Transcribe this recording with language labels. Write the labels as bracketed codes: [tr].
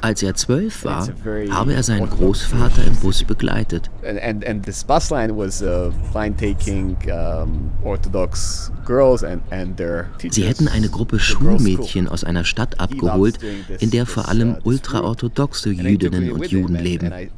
[de] Als er 12 war, habe er seinen Großvater im Bus begleitet. [en] And this bus line was line taking orthodox girls and their teachers. [de] Sie hätten eine Gruppe Schulmädchen aus einer Stadt abgeholt, in der vor allem ultraorthodoxe Jüdinnen und Juden leben.